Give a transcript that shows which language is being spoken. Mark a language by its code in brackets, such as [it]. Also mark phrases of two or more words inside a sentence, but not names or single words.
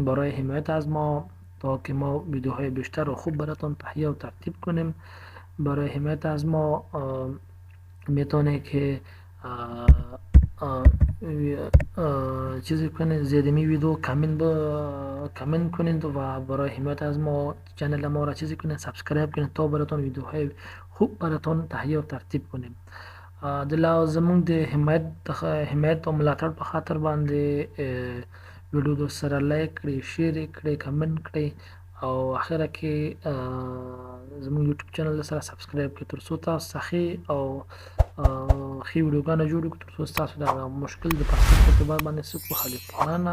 [fa] برای حمایت از ما تا که ما ویدیوهای بیشتر و خوب براتون تهیه و ترتیب کنیم برای حمایت از ما میتونه که چیزی کنید زیر می ویدیو کامنت کنید و برای حمایت از ما چنل ما را چیزی کنید سابسکرایب کنید تا براتون ویدیوهای خوب براتون تهیه و ترتیب کنیم. [ps] د زموږ د حمایت او ملاتړ په خاطر باندې ویډیو د سره لایک کړئ، شیر کړئ، کمنټ کړئ او اخره کې زموږ یوټیوب چینل سره سبسکرایب کړئ تر څو تاسو ښه او ښې ویډیوګانې جوړې کړو تر څو ستاسو دغه مشکل د پښتو په اعتبار باندې څه وحل کړو.